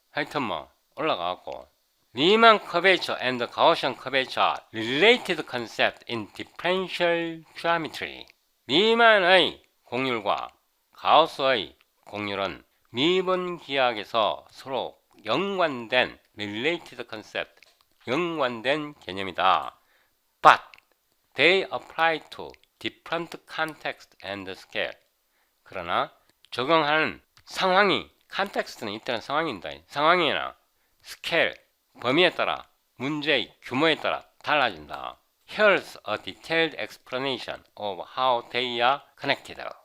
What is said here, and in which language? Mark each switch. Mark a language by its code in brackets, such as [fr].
[ko] 하여튼 뭐 올라가갖고 [en] 리만 커베이처 and 가우시안 커베이처 related concept in differential geometry. [ko] 리만의 곡률과 가우스의 곡률은 미분 기하학에서 서로 연관된 [en] related concept, [ko] 연관된 개념이다. [en] But they apply to different context and scale. [ko] 그러나 적용하는 상황이, 컨텍스트는 이때는 상황입니다. 상황이나 스케일, 범위에 따라, 문제의 규모에 따라 달라진다. [en] Here's a detailed explanation of how they are connected.